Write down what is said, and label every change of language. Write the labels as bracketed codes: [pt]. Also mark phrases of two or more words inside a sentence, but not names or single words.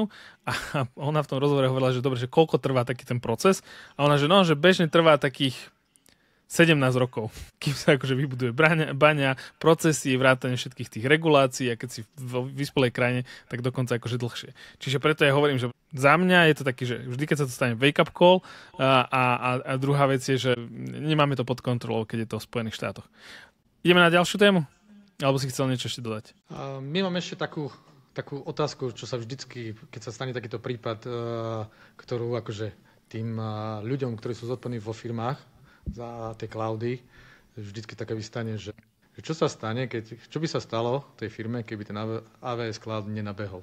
[sk] A ona v tom rozhovore hovorila, že dobre, že koľko trvá taký ten proces. A ona, že že bežne trvá takých 17 rokov, kým sa akože vybuduje baňa, procesy, vrátane všetkých tých regulácií a keď si v vyspelej krajine, tak dokonca akože dlhšie. Čiže preto ja hovorím, že za mňa je to taký, že vždy, keď sa to stane [en] wake-up call [sk] a druhá vec je, že nemáme to pod kontrolou, keď je to v Spojených štátoch. Ideme na ďalšiu tému? Alebo si chcel niečo ešte dodať? My máme ešte takú otázku, čo sa vždycky, keď sa stane takýto prípad, ktorú akože tým ľuďom, ktorí sú zodpovední vo firmách, za tie cloudy, vždycky také vystane, že čo sa stane, čo by sa stalo tej firme, keby ten AWS cloud nenabehol.